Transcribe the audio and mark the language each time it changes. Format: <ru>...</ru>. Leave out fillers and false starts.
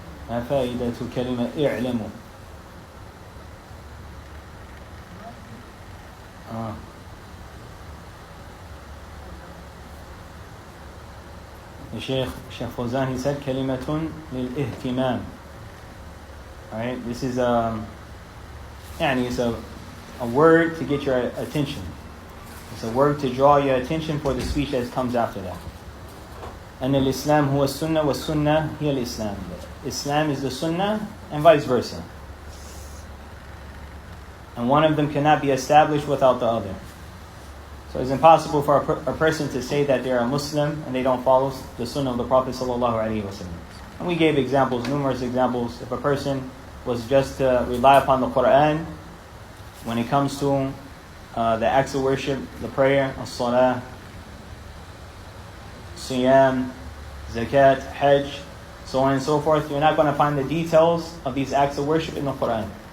<ar>ما فائدة كلمة اعلموا؟</ar> <en>The Sheikh Fawzan, he said</en> <ar>كلمة للإهتمام.</ar> <en>Alright, this is it's a word to get your attention. It's a word to draw your attention for the speech that comes after that.</en> <ar>أن الإسلام هو السنة والسنة هي الإسلام.</ar> <en>Islam is the Sunnah and vice versa. And one of them cannot be established without the other. So it's impossible for a person to say that they're a Muslim and they don't follow the Sunnah of the Prophet ﷺ. And we gave examples, numerous examples. If a person was just to rely upon the Quran when it comes to the acts of worship, the prayer, as-salah, siyam, zakat, hajj, so on and so forth, you're not going to find the details of these acts of worship in the Quran.</en>